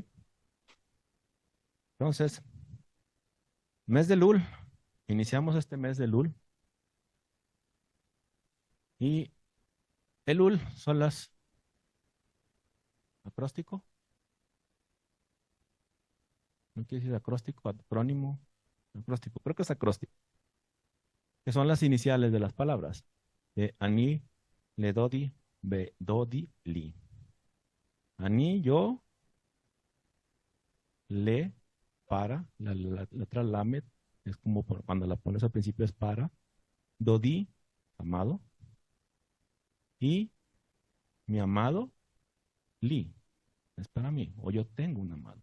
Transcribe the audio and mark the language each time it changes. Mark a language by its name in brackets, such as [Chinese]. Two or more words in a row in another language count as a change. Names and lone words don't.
[Spanish] Entonces, mes de Lul, iniciamos este mes de Lul, y el Lul son las acróstico, no quiere decir acróstico, acrónimo, acróstico, creo que es acróstico, que son las iniciales de las palabras. [Hebrew] אני, ל דודי, ו דודי, לי. [Spanish] Ani, yo, le, para, la letra lamet, es como cuando la pones al principio es para, dodi, amado, y mi amado, li, es para mí, o yo tengo un amado.